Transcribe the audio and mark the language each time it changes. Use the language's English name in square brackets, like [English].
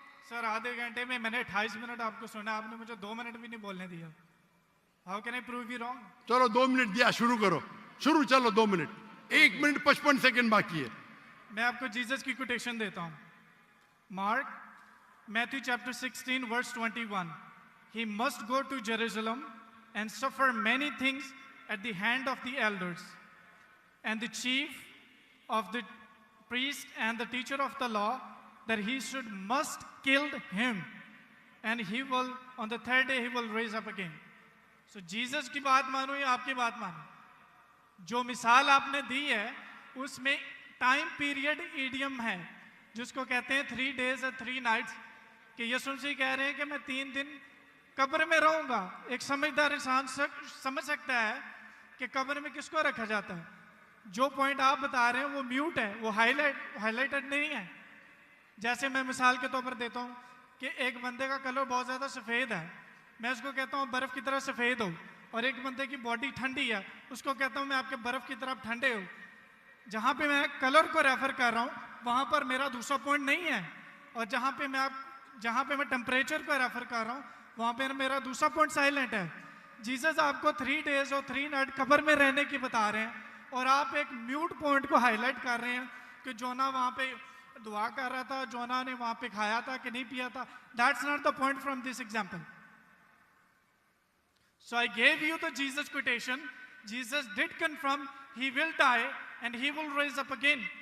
[Hindi] Sir आधे घंटे में मैंने 28 मिनट आपको सुना, आपने मुझे 2 मिनट भी नहीं बोलने दिया। [English] How can I prove you wrong? [Hindi] चलो 2 मिनट दिया, शुरू करो। शुरू, चलो 2 मिनट। 1 मिनट 55 सेकंड बाकी है। मैं आपको जीसस की कोटेशन देता हूं। Mark, Matthew chapter 16 verse 21। [English] He must go to Jerusalem and suffer many things at the hand of the elders and the chief of the priest and the teacher of the law, that he must kill him, and he will on the 3rd day he will raise up again. [Hindi] So Jesus की बात मानो या आपकी बात मानो, जो मिसाल आपने दी है उसमें टाइम पीरियड ईडियम है जिसको कहते हैं [English] 3 days and 3 nights, [Hindi] कि यीशु मसीह कह रहे हैं कि मैं 3 दिन कब्र में रहूंगा। एक समझदार इंसान समझ सकता है कि कब्र में किसको रखा जाता है। जो पॉइंट आप बता रहे हैं वो म्यूट है, वो हाईलाइटेड नहीं है। जैसे मैं मिसाल के तौर पर देता हूँ कि एक बंदे का कलर बहुत ज़्यादा सफ़ेद है, मैं उसको कहता हूँ बर्फ़ की तरह सफ़ेद हो, और एक बंदे की बॉडी ठंडी है, उसको कहता हूँ मैं आपके बर्फ़ की तरफ ठंडे हो। जहाँ पे मैं कलर को रेफर कर रहा हूँ वहाँ पर मेरा दूसरा पॉइंट नहीं है, और जहाँ पे मैं जहाँ पे मैं टेम्परेचर पे रेफर कर रहा हूँ वहाँ पे मेरा दूसरा पॉइंट साइलेंट है। जीसस आपको [English] 3 days [Hindi] और 3 night कब्र में रहने की बता रहे हैं और आप एक म्यूट पॉइंट को हाईलाइट कर रहे हैं कि जोना वहाँ पे दुआ कर रहा था, जोना ने वहाँ पे खाया था कि नहीं पिया था। [English] That's not the point from this example. So I gave you the Jesus quotation. Jesus did confirm he will die and he will rise up again.